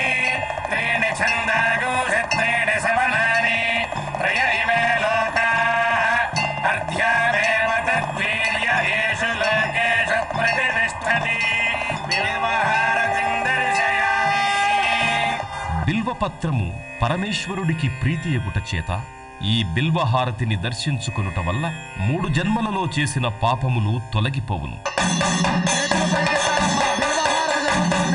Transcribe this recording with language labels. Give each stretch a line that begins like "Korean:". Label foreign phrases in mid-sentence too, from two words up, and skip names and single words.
Sanskrit: त्रीणि छन्दागोषि त्रीणि सवनानि त्रय इमे लोकाः अर्ध्यामेव तद्वीर्य येषु लोकेषु प्रतिष्ठति बिल्वहारतिं दर्शयामि.
Telugu: బిల్వపత్రము పరమేశ్వరుడికి ప్రీతియగుట చేత ఈ బిల్వహారతిని దర్శించుకొనుట వల్ల 3 జన్మలలో చేసిన పాపములు తొలగిపోవును. చేతులు పైకెత్తాలమ్మా, బిల్వహారతి జరుగుతుంది.